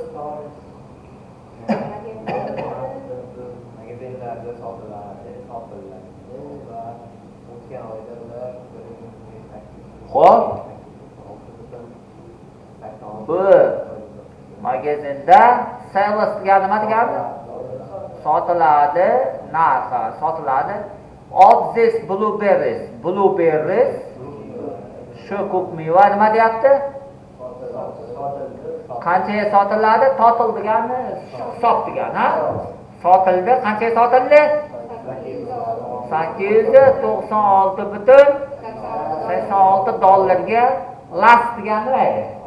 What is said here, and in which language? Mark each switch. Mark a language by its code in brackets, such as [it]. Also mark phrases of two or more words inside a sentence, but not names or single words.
[uz] Magazinlarda sotiladi va o'tgan oyda ular Xo'p. Bu magazinda sales degani nima degani? Sotiladi, narxi sotiladi. [en] Of this blueberries [uz] shu ko'k meva nima deyapti? Qanchaga sotiladi? Total degani hisob degani, ha? Sotildi, qanchaga sotildi? 896,86 dollarga last degani nima edi?